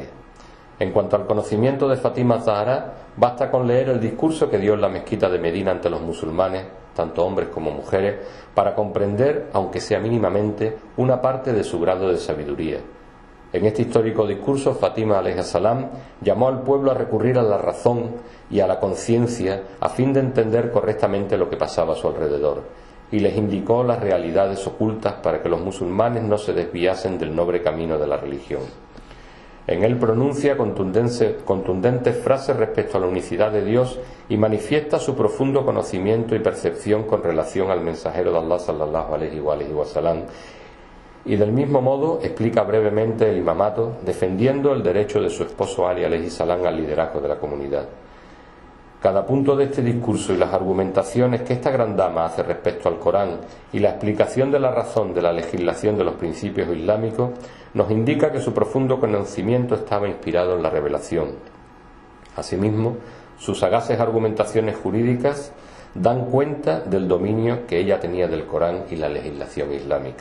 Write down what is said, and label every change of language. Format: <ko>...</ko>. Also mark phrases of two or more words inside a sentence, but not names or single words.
<es>En cuanto al conocimiento de Fátima Zahra, basta con leer el discurso que dio en la mezquita de Medina ante los musulmanes, tanto hombres como mujeres, para comprender, aunque sea mínimamente, una parte de su grado de sabiduría. En este histórico discurso, Fátima</es> <ar>عليه السلام</ar> <es>llamó al pueblo a recurrir a la razón y a la conciencia a fin de entender correctamente lo que pasaba a su alrededor, y les indicó las realidades ocultas para que los musulmanes no se desviasen del noble camino de la religión. En él pronuncia contundentes frases respecto a la unicidad de Dios y manifiesta su profundo conocimiento y percepción con relación al mensajero de Allah</es> <ar>صلى الله عليه وسلم,</ar> <es>y del mismo modo explica brevemente el imamato, defendiendo el derecho de su esposo Ali</es> <ar>عليه السلام</ar> <es>al liderazgo de la comunidad. Cada punto de este discurso y las argumentaciones que esta gran dama hace respecto al Corán y la explicación de la razón de la legislación de los principios islámicos nos indica que su profundo conocimiento estaba inspirado en la revelación. Asimismo, sus sagaces argumentaciones jurídicas dan cuenta del dominio que ella tenía del Corán y la legislación islámica.</es>